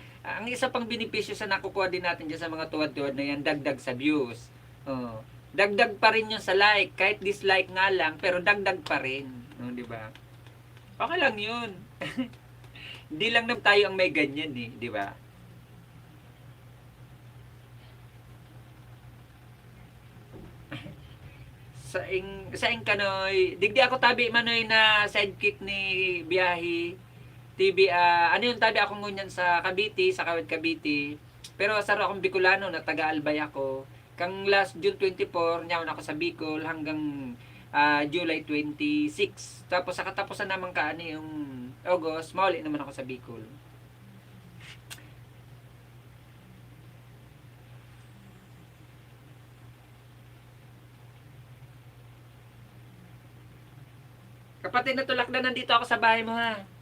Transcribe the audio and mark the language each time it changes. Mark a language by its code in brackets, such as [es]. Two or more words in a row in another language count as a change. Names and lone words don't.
[tl] Ang isa pang benepisyo sa nakukuha din natin dyan sa mga tuwad-tuwad na yan, dagdag sa views. O, dagdag pa rin yun sa like. Kahit dislike nga lang, pero dagdag pa rin. O, di ba? Okay lang yun. Hindi lang naman tayo ang may ganyan eh. Di ba? [bik] Saing kanoy, digdi ako tabi manoy na sidekick ni Biyahe TV. Ano yung tabi ako ngunyan sa Cavite, sa Kawit Cavite. Pero saro akong Bicolano na taga Albay ako. Kang [en] last June 24, [bik] nyawan ako sa Bicol hanggang July 26. Tapos sa katapusan naman kaani yung August, mauli naman ako sa Bicol. [tl] Kapatid na Tulakdan, nandito ako sa bahay mo ha.